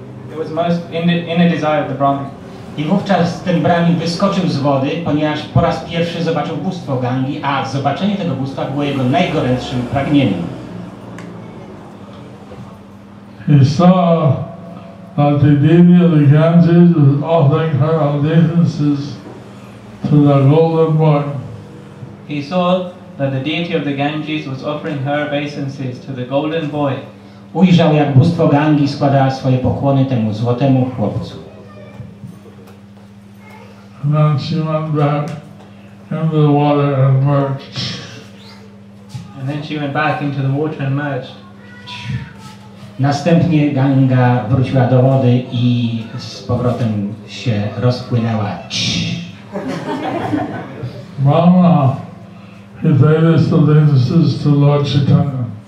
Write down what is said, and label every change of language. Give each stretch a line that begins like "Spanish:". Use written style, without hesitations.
English: It was most inner desire of the Brahmin.
Polish: I wówczas ten Brahmin wyskoczył z wody, ponieważ po raz pierwszy zobaczył bóstwo Gangi, a zobaczenie tego bóstwa było jego najgorętszym pragnieniem.
English: He saw that the deity of the Ganges was offering her obeisances to the golden boy. He saw that the deity of the Ganges was offering her obeisances to the golden boy.
Polish: Ujrzał, jak bóstwo Gangi składała swoje pokłony temu złotemu chłopcu.
English: And then she went back into the water and merged. And then she went back into the water and merged.
Polish: Następnie Ganga wróciła do wody i z powrotem się rozpłynęła.
English: Brahma, he paid his obeisances to Lord Chaitanya.